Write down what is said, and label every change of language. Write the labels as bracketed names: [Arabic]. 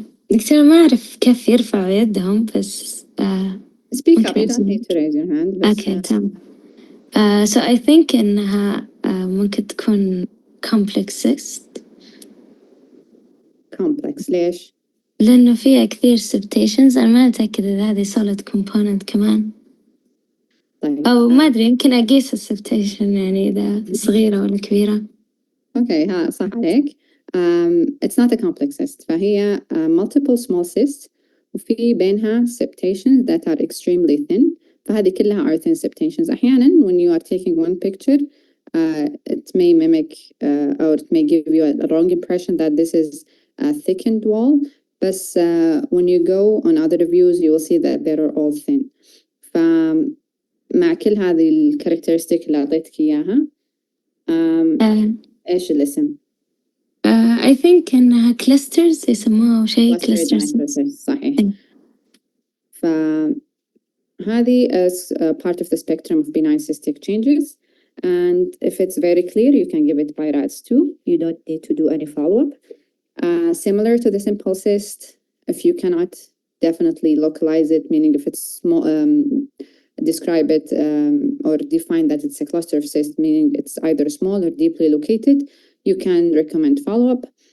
[Arabic] دكتورة ما أعرف كيف يرفعوا يدهم بس [English] Speak up, Okay. you don't need to raise your hand. [Arabic] بس [English] okay تمام. So I think إنها ممكن تكون complex cyst complex. ليش؟ [Arabic] لأنه فيها كثير septations. أنا ما أتأكد إذا هذه solid component كمان طيب. أو ما أدري يمكن أقيس السبتيشن يعني إذا صغيرة ولا كبيرة. Okay, ها صح عليك. [English] It's not a complex cyst. فهي multiple small cysts وفي بينها septations that are extremely thin. فهذه كلها are thin septations. أحيانا when you are taking one picture, it may mimic or it may give you a wrong impression that this is a thickened wall. But when you go on other reviews, you will see that they are all thin. [Arabic] فمع كل هذه الكاركترستيك اللي أعطيتك إياها إيش الاسم؟ [English] I think إنها clusters يسموها أو شيء clusters. [Arabic] صحيح. [English] فهذه is part of the spectrum of benign cystic changes, and if it's very clear, you can give it BI-RADS 2. You don't need to do any follow-up. Similar to the simple cyst, if you cannot definitely localize it, meaning if it's small, describe it or define that it's a cluster of cysts, meaning it's either small or deeply located, you can recommend follow-up.